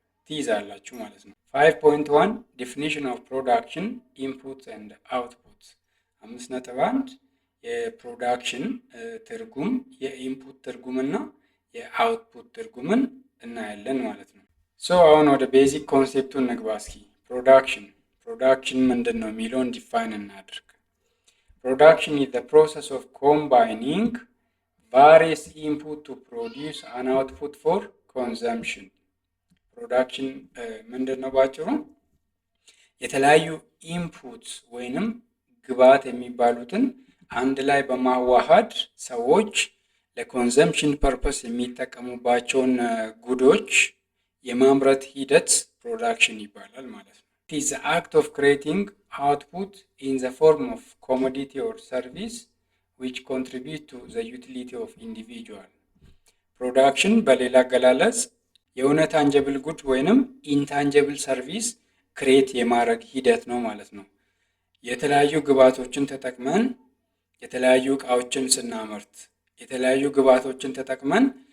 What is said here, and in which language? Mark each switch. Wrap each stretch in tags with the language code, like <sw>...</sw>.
<am>ትይዛላችሁ ማለት ነው። 5.1 ዴፊኒሽን ኦፍ ፕሮዳክሽን ኢንፑት ኤንድ አውትፑት 5.1 የፕሮዳክሽን ትርጉም፣ የኢንፑት ትርጉምና የአውትፑት ትርጉምን እናያለን ማለት ነው። አሁን ወደ ቤዚክ ኮንሴፕቱ እንግባ እስኪ። ፕሮዳክሽን ምንድን ነው የሚለውን ዲፋይን እናድርግ።</am> <en>Production is the process of combining various input to produce an output for consumption.</en> <am>ፕሮዳክሽን ምንድን ነው ባጭሩ? የተለያዩ ኢንፑት ወይንም ግብዓት የሚባሉትን አንድ ላይ በማዋሃድ ሰዎች ለኮንሰምፕሽን ፐርፐስ የሚጠቀሙባቸውን ጉዶች የማምረት ሂደት ፕሮዳክሽን ይባላል ማለት ነው።</am> <en>It is the act of creating output in the form of commodity or service which contribute to the utility of individual.</en> <am>ፕሮዳክሽን በሌላ አገላለጽ የሆነ ታንጀብል ጉድ ወይንም ኢንታንጀብል ሰርቪስ ክሬት የማድረግ ሂደት ነው ማለት ነው። የተለያዩ ግብዓቶችን ተጠቅመን የተለያዩ እቃዎችን ስናመርት የተለያዩ ግብዓቶችን ተጠቅመን</am>